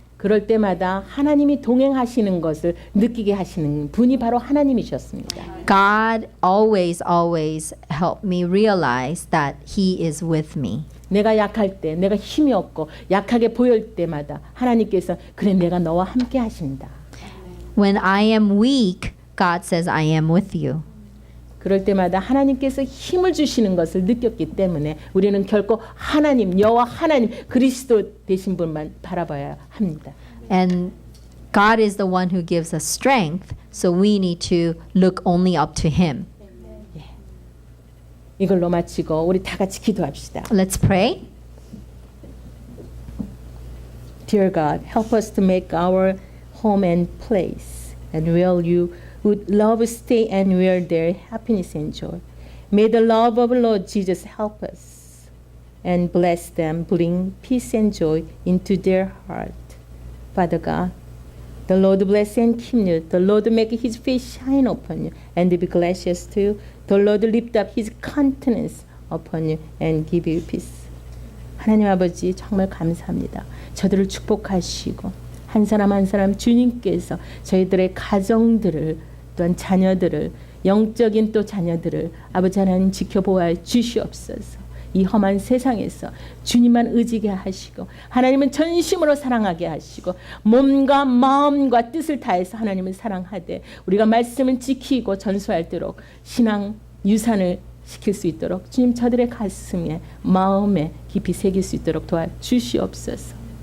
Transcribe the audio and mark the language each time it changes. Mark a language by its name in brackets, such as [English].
[Korean] 그럴 때마다 하나님이 동행하시는 것을 느끼게 하시는 분이 바로 하나님이셨습니다. [English] God always helped me realize that He is with me. [Korean] 내가 약할 때, 내가 힘이 없고 약하게 보일 때마다 하나님께서 그래 내가 너와 함께 하신다. [English] When I am weak, God says, I am with you. [Korean] 그럴 때마다 하나님께서 힘을 주시는 것을 느꼈기 때문에 우리는 결코 하나님, 여호와 하나님, 그리스도 되신 분만 바라봐야 합니다. [English] And God is the one who gives us strength, so we need to look only up to Him. [Korean] 이걸로 마치고 우리 다 같이 기도합시다. [English] Let's pray. Dear God, help us to make our home and place and where you would love stay and where there happiness and joy. May the love of Lord Jesus help us and bless them, bring peace and joy into their heart. Father God, The Lord bless and keep you. The Lord make his face shine upon you and be gracious to you. The Lord lift up his countenance upon you and give you peace. [Korean] 하나님 아버지 정말 감사합니다. 저들을 축복하시고 한 사람 한 사람 주님께서 저희들의 가정들을 또한 자녀들을 영적인 또 자녀들을 아버지 하나님 지켜보아 주시옵소서. 이 험한 세상에서 주님만 의지게 하시고 하나님은 전심으로 사랑하게 하시고 몸과 마음과 뜻을 다해서 하나님을 사랑하되 우리가 말씀을 지키고 전수할도록 신앙 유산을 시킬 수 있도록 주님 저들의 가슴에 마음에 깊이 새길 수 있도록 도와주시옵소서.